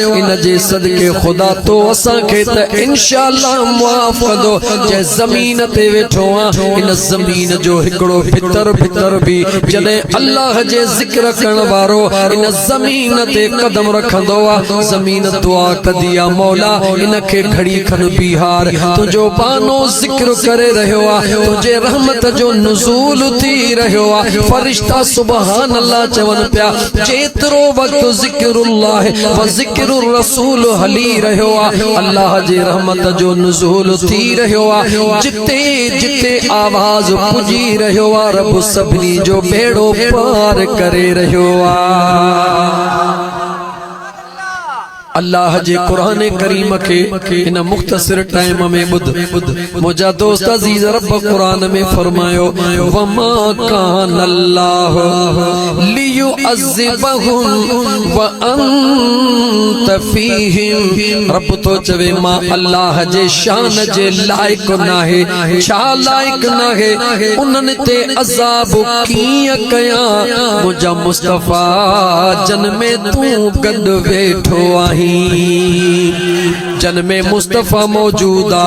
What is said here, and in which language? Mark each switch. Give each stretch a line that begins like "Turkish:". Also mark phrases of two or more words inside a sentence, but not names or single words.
Sindhi: इन जे सदके ख़ुदा तो असांखे त इंशाअल्लाह मुआफ़ कंदो। जंहिं ज़मीन ते वेठो आहे इन ज़मीन जो हिकिड़ो भितर बि जॾहिं अल्लाह जे ज़िक्र करण वारो इन ज़मीन ते कदम रखंदो आहे ज़मीन दुआ कंदी आहे मौला इन खे घड़ी खन बिहार तुंहिंजो बानो ज़िक्र करे रहियो आहे, तुंहिंजे रहमत जो नुज़ूल थी रहियो आहे। फरिश्ता
Arabic: سبحان الله
Sindhi: चवनि पिया जेतिरो वक़्तु
Arabic: ذكر الله وذكر الرسول
Sindhi: हली रहियो आहे अल्लाह जे रहमत जो नुज़ूल थी रहियो आहे। जिते जिते आवाज़ पुजी रहियो आहे रब सभिनी जो बेड़ो पार करे रहियो आहे। अल्लाह जे कुरान करीम के इन मुख्तसर टाइम में बुध मुझा दोस्त अजीज रब कुरान में फरमायो
Arabic: وما كان الله ليعذبهم وأنت فيهم.
Sindhi: रब तो चवे मां अल्लाह जे शान जे लायक नाहे, छा लायक नाहे उन्हनि ते अज़ाब कीअं कयां मुझा मुस्तफ़ा जन में तूं गॾु वेठो आहीं। जन में मुस्तफ़ा मौजूद आ।